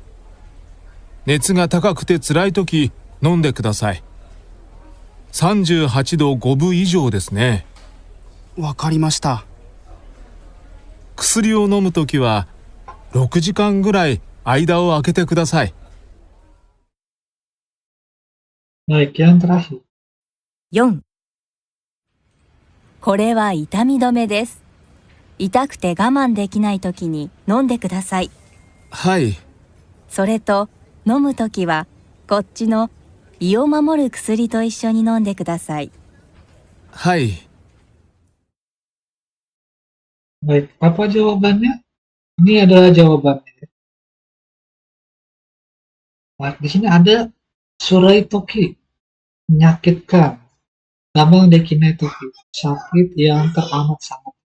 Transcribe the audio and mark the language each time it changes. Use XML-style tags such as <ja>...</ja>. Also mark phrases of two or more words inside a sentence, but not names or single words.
<ja>熱が高くて辛いとき飲んでください。38度5分以上ですね。わかりました。薬を飲むときは6時間ぐらい間を空けてください。</ja> <id>Baik, yang terakhir. 4、</id> <ja>これは痛み止めです。痛くて我慢できないときに飲んでください。はい。それと飲むときはこっちの胃を守る薬と一緒に飲んでください。はい。</ja> <id>Baik, apa jawabannya? Ini adalah jawabannya. Nah, di sini ada Suraitoki, menyakitkan.</id> <ja>我慢できないとき,</ja> <id>sakit yang teramat sangat.</id>